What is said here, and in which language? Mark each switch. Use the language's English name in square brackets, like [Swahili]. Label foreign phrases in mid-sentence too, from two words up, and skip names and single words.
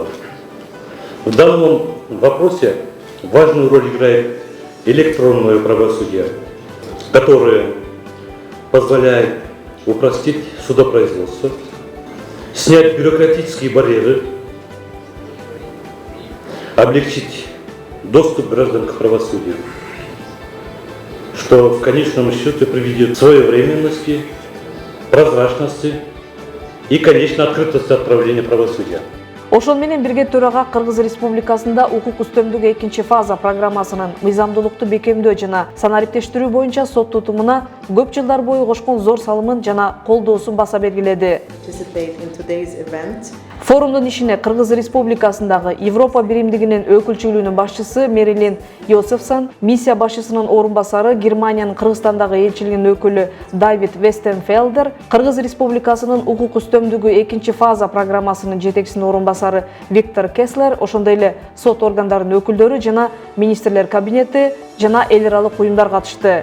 [Russian] В данном вопросе важную роль играет электронное правосудие, которое позволяет упростить судопроизводство, снять бюрократические барьеры, облегчить доступ граждан к правосудию, что в конечном счете приведет к своевременности, прозрачности и, конечно, открытости отправления правосудия. [Kyrgyz] Ошон менен бирге төрага Кыргыз Республикасында укук үстөмдүгү 2-фаза программасынын мыйзамдуулукту бекемдөө жана санариптештирүү боюнча сот тутумуна көп жылдар бою кошкон зор салымын жана колдоосун баса белгиледи. Форумдун ишине Кыргыз Республикасындагы Европа биримдигинин өкүлчүлүгүнүн башчысы Мерилин Йосефсон, миссия башчысынын орун басары Германиянын Кыргызстандагы элчилигинин өкүлү Давид Вестенфелдер, Кыргыз Республикасынын укук үстөмдүгү 2-фаза программасынын жетекчисинин орун басары Виктор Кеслер, ошондой эле сот органдарынын өкүлдөрү жана министрлер кабинети жана эл аралык уюмдар катышты.